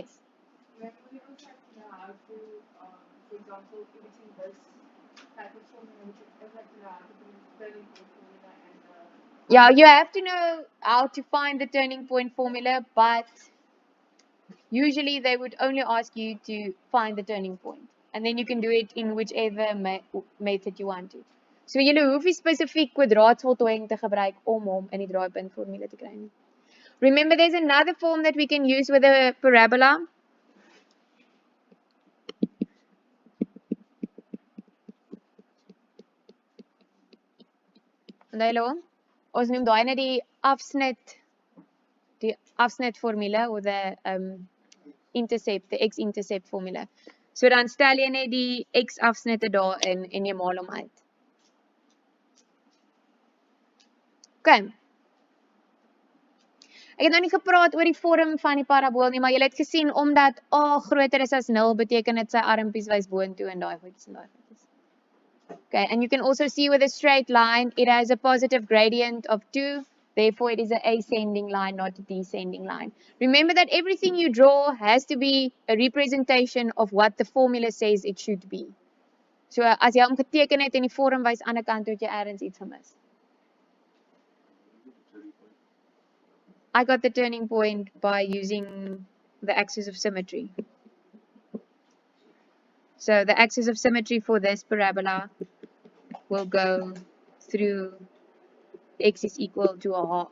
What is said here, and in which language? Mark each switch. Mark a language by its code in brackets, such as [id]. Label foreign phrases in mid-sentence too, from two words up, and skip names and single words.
[en] When we also have to know how to, for example, between this type of formula, which is like how to do turning point formula and yeah, you have to know how to find the turning point formula, but usually they would only ask you to find the turning point. And then you can do it in whichever method you want to. [af] So julle hoef nie spesifiek kwadraatvoltooiing te gebruik om hom in die draaipunt formule te kry nie. [en] Remember there's another form that we can use with a parabola. [af] Onthou julle hom? Ons noem daai net die afsnit formule [en] of the intercept, the x-intercept formula. [af] So dan stel jy net die x-afsnitte daarin en jy maal hom uit. Okay. Ek het nou nie gepraat oor die vorm van die parabool nie, maar julle het gesien omdat a groter is as 0 beteken dit sy armpies wys boontoe en daai goedjies en daai goedjies. [en] Okay, and you can also see with a straight line, it has a positive gradient of 2. Therefore, it is an ascending line, not a descending line. Remember that everything you draw has to be a representation of what the formula says it should be. So, [af] as jy hom geteken het en die vorm wys aan die kant toe, het jy ergens iets gemis. [en] I got the turning point by using the axis of symmetry. So, the axis of symmetry for this parabola will go through x is equal to a half.